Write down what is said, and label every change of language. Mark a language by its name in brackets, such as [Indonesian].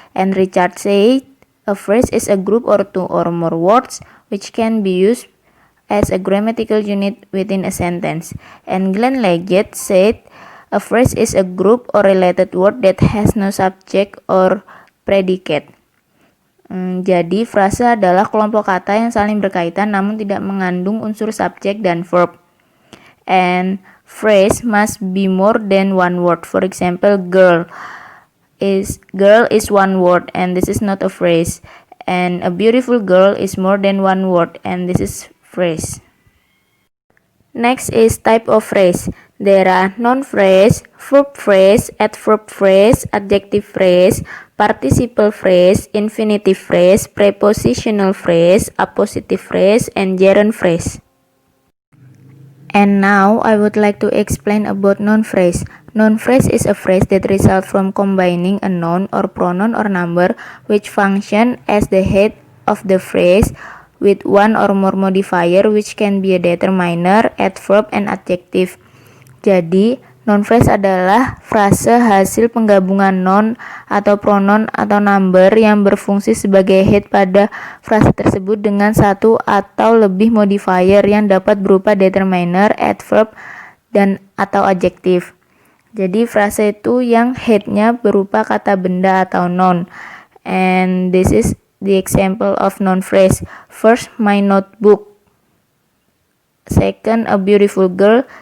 [English] And Richard said, a phrase is a group or two or more words which can be used as a grammatical unit within a sentence. And Glenn Leggett said, a phrase is a group or related word that has no subject or predicate. [Indonesian] Jadi frase adalah kelompok kata yang saling berkaitan namun tidak mengandung unsur subjek dan verb. [English] And phrase must be more than one word. For example, girl is one word and this is not a phrase. And a beautiful girl is more than one word and this is phrase. Next is type of phrase. There are noun phrase, verb phrase, adverb phrase, adjective phrase, participle phrase, infinitive phrase, prepositional phrase, appositive phrase, and gerund phrase. And now I would like to explain about noun phrase. Noun phrase is a phrase that results from combining a noun or pronoun or number which function as the head of the phrase with one or more modifier which can be a determiner, adverb, and adjective. [Indonesian] Jadi, noun phrase adalah frase hasil penggabungan noun atau pronoun atau number yang berfungsi sebagai head pada frase tersebut dengan satu atau lebih modifier yang dapat berupa determiner, adverb, dan atau adjektif. Jadi frase itu yang headnya berupa kata benda atau noun. [English] And this is the example of noun phrase. First, my notebook. Second, a beautiful girl.